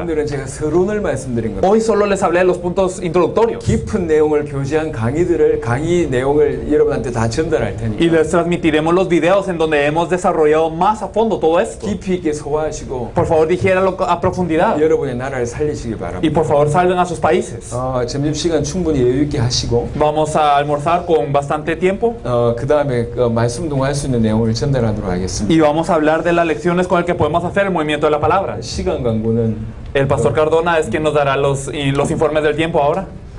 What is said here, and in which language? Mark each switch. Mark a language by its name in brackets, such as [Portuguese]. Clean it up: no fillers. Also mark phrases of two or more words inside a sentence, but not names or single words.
[Korean] 오늘은 제가 서론을 말씀드린 겁니다. [Spanish] Hoy solo les hablé de los puntos introductorios [Korean] 깊은 내용을 교제한 강의 내용을 여러분한테 다 전달할 y 테니까 [Spanish] les transmitiremos los videos en donde hemos desarrollado más a fondo todo esto. [Korean] 깊이 있게 소화하시고 [Spanish] Por favor, dijéralo a profundidad [Korean] 여러분의 나라를 살리시기 y 바랍니다. [Spanish] por favor salven a sus países. [Korean] 점심시간 충분히 여유 있게 하시고 [Spanish] Vamos a almorzar con bastante tiempo [Korean] 그 다음에 말씀 동할 수 있는 내용을 전달하도록 하겠습니다. [Spanish] y vamos a hablar de las lecciones con el que podemos hacer el movimiento de la palabra. [Korean] 시간 광고는 [Spanish] El pastor Cardona es quien nos dará los informes del tiempo ahora.